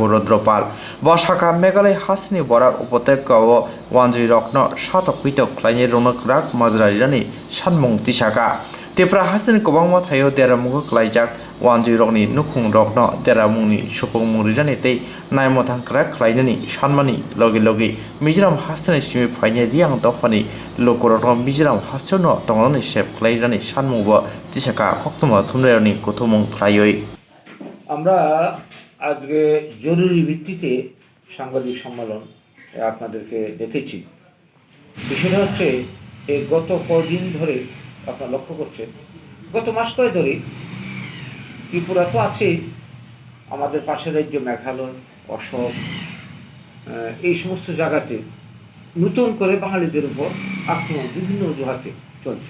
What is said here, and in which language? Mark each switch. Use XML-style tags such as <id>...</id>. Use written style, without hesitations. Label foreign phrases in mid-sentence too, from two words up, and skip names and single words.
<trp>Rodropal bosaka Meghalaya hastini borak upoteka wanjirok no shatok pito klai ni ronok rak majrari sanmung tisaka Tripura hastini kobangma thayo deramugo klaijak wanjirokni nukhung rokno deramungni supongmuri jani tei naimotang krak khlainani sanmani logi logi Mizoram hastani simi phaine diang dofani lokorokno Mizoram hastono tongnani sep khlairani sanmungbo tisaka koktuma thumrani kuthumung khlaioi</trp> <bn>আমরা আজকে জরুরি ভিত্তিতে সাংবাদিক সম্মেলন আপনাদেরকে ডেকেছি। বিষয়টা হচ্ছে এই গত কদিন ধরে আপনারা লক্ষ্য করছেন, গত মাস কয়েক ধরে ত্রিপুরা তো আছেই, আমাদের পাশের রাজ্য মেঘালয়, অসম, এই সমস্ত জায়গাতে নতুন করে বাঙালিদের উপর আক্রমণ বিভিন্ন অজুহাতে চলছে।</bn>